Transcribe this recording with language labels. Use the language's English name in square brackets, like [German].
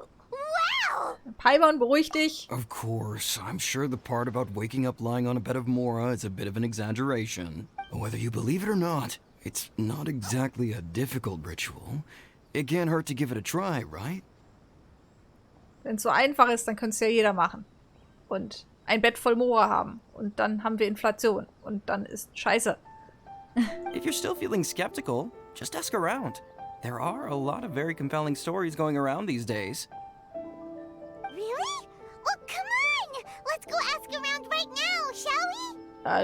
[English] Wow! [German] Paimon, beruhig dich. [English] Of course, I'm sure the part about waking up lying on a bed of mora is a bit of an exaggeration. Whether you believe it or not, it's not exactly a difficult ritual. It can't hurt to give it a try, right? [German] Wenn es so einfach ist, dann könnte es ja jeder machen. Und ein Bett voll Mora haben. Und dann haben wir Inflation. Und dann ist Scheiße. [English] If you're still feeling skeptical, just ask around. There are a lot of very compelling stories going around these days. Really? Well, come on! Let's go ask around right now, shall we?